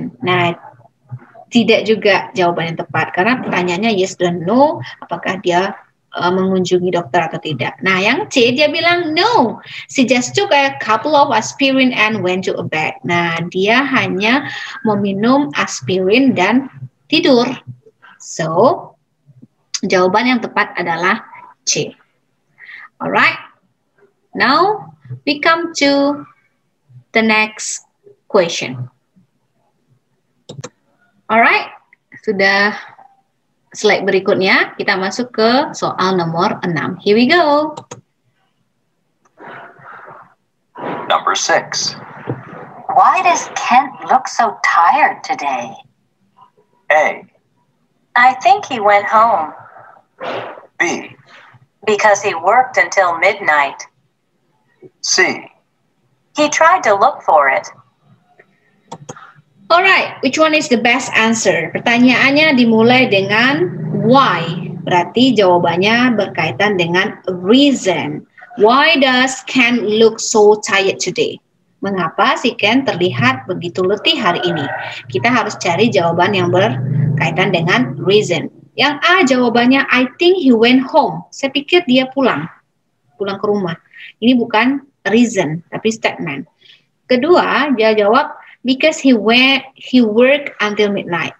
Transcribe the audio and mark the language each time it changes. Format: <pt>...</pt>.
<id>Nah, tidak juga jawaban yang tepat karena pertanyaannya yes dan no, apakah dia mengunjungi dokter atau tidak. Nah, yang C dia bilang</id> <en>no, she just took a couple of aspirin and went to a bed.</en> <id>Nah, dia hanya meminum aspirin dan tidur. So, jawaban yang tepat adalah C.</id> <en>Alright, now we come to the next question.</en> <id>Alright, sudah slide berikutnya, kita masuk ke soal nomor 6.</id> <en>Here we go. Number 6. Why does Kent look so tired today? A. I think he went home. B. Because he worked until midnight. C. He tried to look for it. Alright, which one is the best answer?</en> <id>Pertanyaannya dimulai dengan why. Berarti jawabannya berkaitan dengan reason.</id> <en>Why does Ken look so tired today?</en> <id>Mengapa si Ken terlihat begitu letih hari ini? Kita harus cari jawaban yang berkaitan dengan reason. Yang A jawabannya</id> <en>I think he went home.</en> <id>Saya pikir dia pulang ke rumah. Ini bukan reason, tapi statement. Kedua, dia jawab</id> <en>because he worked until midnight.</en>